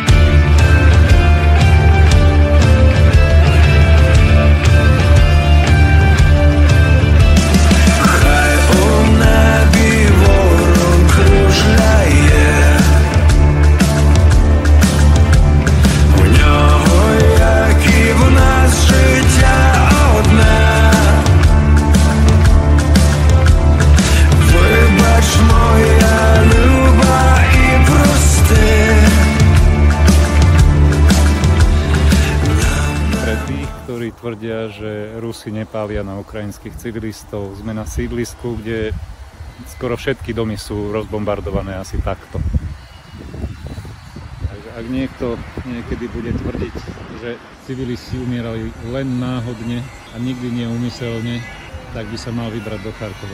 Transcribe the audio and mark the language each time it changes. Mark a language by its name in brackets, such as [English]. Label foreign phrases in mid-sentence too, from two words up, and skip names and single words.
[Ukrainian] Хай у небі ворон кружляє, у нього, як і в нас, життя одне. Вибач, моя люба, і прости. [Slovak] Pre tých, ktorí tvrdia, že Rusi nepália na ukrajinských civilistov, sme na sídlisku, kde skoro všetky domy sú rozbombardované asi takto. Takže ak niekto niekedy bude tvrdiť, že civilisti umierali len náhodne a nikdy neúmyselne, tak by sa mal vybrať do Charkova.